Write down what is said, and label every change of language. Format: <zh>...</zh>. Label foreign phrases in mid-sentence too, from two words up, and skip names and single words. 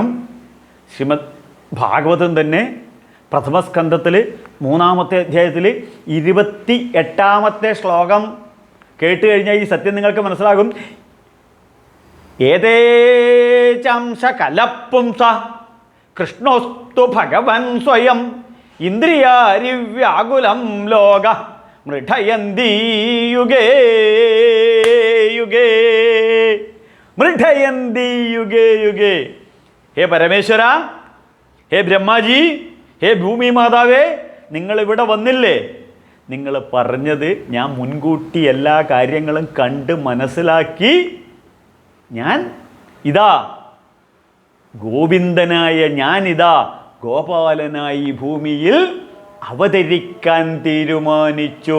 <ml>ശ്രീമദ് ഭാഗവതം തന്നെ പ്രഥമസ്കന്ധത്തിൽ 3-ാമത്തെ അധ്യായത്തിൽ 28-ാമത്തെ ശ്ലോകം കേട്ട് കഴിഞ്ഞാൽ ഈ സത്യം നിങ്ങൾക്ക് മനസ്സിലാകും.</ml> <sa>ഏതേചംശ കലപ്പുംസ കൃഷ്ണോസ്തു ഭഗവൻ സ്വയം ഇന്ദ്രിയാരിവ്യാകുലം ലോക മൃഢയന്തി യുഗേ യുഗേ മൃഢയന്തി യുഗേ യുഗേ.</sa> <ml>ഹേ പരമേശ്വര, ഹേ ബ്രഹ്മാജി, ഹേ ഭൂമി മാതാവേ, നിങ്ങളിവിടെ വന്നില്ലേ? നിങ്ങൾ പറഞ്ഞത് ഞാൻ മുൻകൂട്ടി എല്ലാ കാര്യങ്ങളും കണ്ട് മനസ്സിലാക്കി ഞാൻ ഇതാ ഗോവിന്ദനായ ഞാനിതാ ഗോപാലനായി ഭൂമിയിൽ അവതരിക്കാൻ തീരുമാനിച്ചു.</ml>